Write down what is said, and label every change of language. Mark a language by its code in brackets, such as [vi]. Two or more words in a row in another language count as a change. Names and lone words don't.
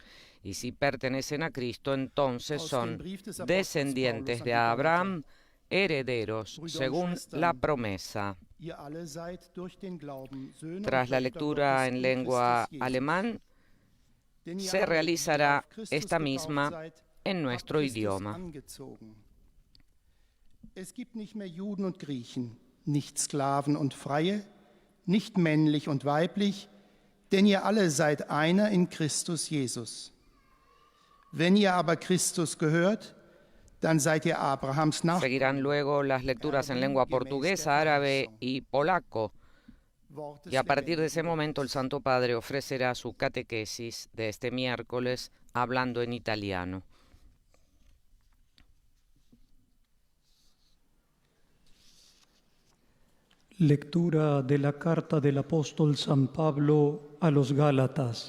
[es] Y si pertenecen a Cristo, entonces son descendientes de Abraham, herederos según la promesa. Tras la lectura en lengua alemán, se realizará esta misma en nuestro idioma. [de] Es gibt nicht mehr Juden und Griechen, nicht Sklaven und Freie, nicht männlich und weiblich, denn ihr alle seid einer in Christus Jesus. Wenn ihr aber Christus gehört, dann seid ihr Abrahams Nachkommen. [es] Seguirán luego las lecturas en lengua portuguesa, árabe y polaco. Y a partir de ese momento el Santo Padre ofrecerá su catequesis de este miércoles hablando en italiano. Lectura de la carta del apóstol San Pablo a los Gálatas.